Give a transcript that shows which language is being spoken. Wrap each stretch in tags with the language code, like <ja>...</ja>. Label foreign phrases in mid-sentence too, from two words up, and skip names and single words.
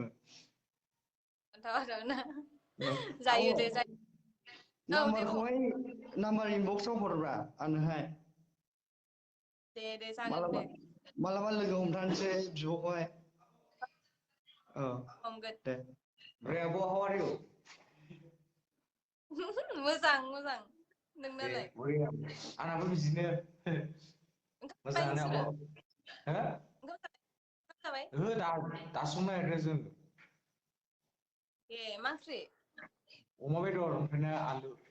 <brx>खोन्थाहरना औ जायो दे जायो औ दे बुं नाम्बार इनबक्सआव हरब्रा आंनोहाय दे जागोन मालाबा दे मालाबा लोगो हमथारनोसै बिब'खौहाय औ हमगोन दे ओमफ्राय आब'</brx> <en>how are you</en> <brx>मोजां नोंनालाय बरिया आंनाबो बिदिनो मोजाङानो आब' हो ओंखाम जाबाय ओहो दासो संनो नागिरदों जों ए मा ओंख्रि अमा बेदर ओमफ्राय आलु</brx>